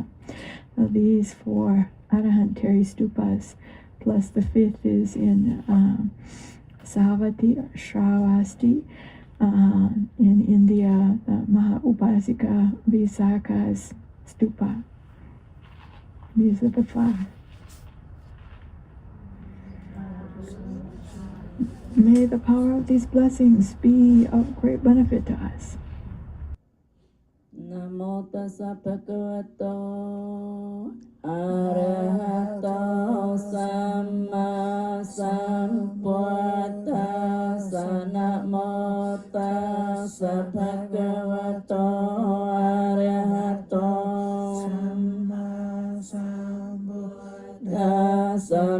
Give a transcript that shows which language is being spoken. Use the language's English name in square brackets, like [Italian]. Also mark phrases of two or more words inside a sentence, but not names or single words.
[English] So these 4 Arahant Teri stupas, plus the 5th is in Sahavati, Shravasti, in India, the Maha-Upasika Visakha's stupa. These are the 5. May the power of these blessings be of great benefit to us. [Pali] Namo tassa bhagavato arahato samma sambuddhassa. Namo tassa bhagavato arahato samma sambuddhassa.